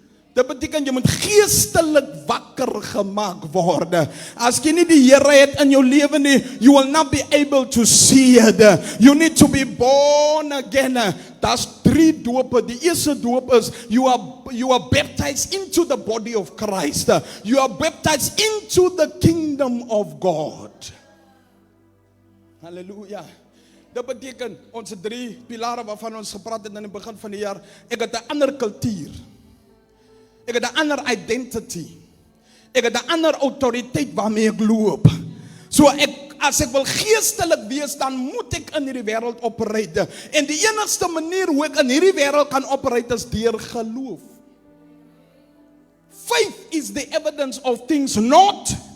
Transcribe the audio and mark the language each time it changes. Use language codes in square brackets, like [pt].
[af] Dit beteken jy moet geestelik wakker gemaak word. As jy nie die Here het in jou lewe nie, [en] you will not be able to see it. You need to be born again. [af] Daar's 3 dope. Die eerste doop is [en] you are baptized into the body of Christ. You are baptized into the kingdom of God. [af] Halleluja. Dit beteken ons 3 pilare waarvan ons gepraat het in die begin van die jaar. Ek het 'n ander kultuur. Ek het 'n ander identity. Ek het 'n ander autoriteit waarmee ek loop. So as ek wil geestelik wees, dan moet ek in hierdie wêreld operate. En die enigste manier hoe ek in hierdie wêreld kan operate is deur geloof. [en] Faith is the evidence of things not.